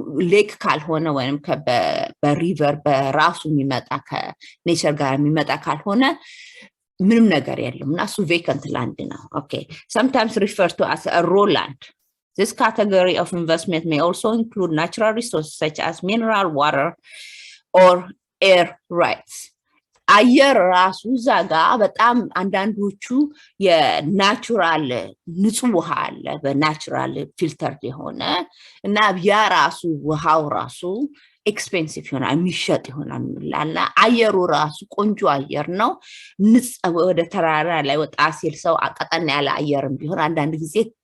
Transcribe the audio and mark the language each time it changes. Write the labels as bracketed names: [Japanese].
[Amharic] ሌክ ካልሆነ ወይንም በሪቨር በራሱ የሚመጣ ከኔቸር ጋር የሚመጣ ካልሆነ ምንም ነገር የለም እና እሱ ቬካንት ላንድ ነው። ኦኬ [English] sometimes referred to as a raw land. This category of investment may also include natural resources such as mineral water or air rights. [Amharic] አየር ራሱ ዛጋ በጣም አንዳንዶቹ የናቹራል ንጹህ ውሃ አለ በናቹራል ፊልተር የሆነ እና ያ ራሱ ውሃው ራሱ ኤክስፔንሲቭ ይሆናል የሚሸጥ ይሆናል እና አየሩ ራሱ ቆንጆ አየር ነው። ወደ ተራራ ላይ ወጣ ሲል ሰው አቀጠን ያለ አየርም ቢሆን አንዳንድ ጊዜ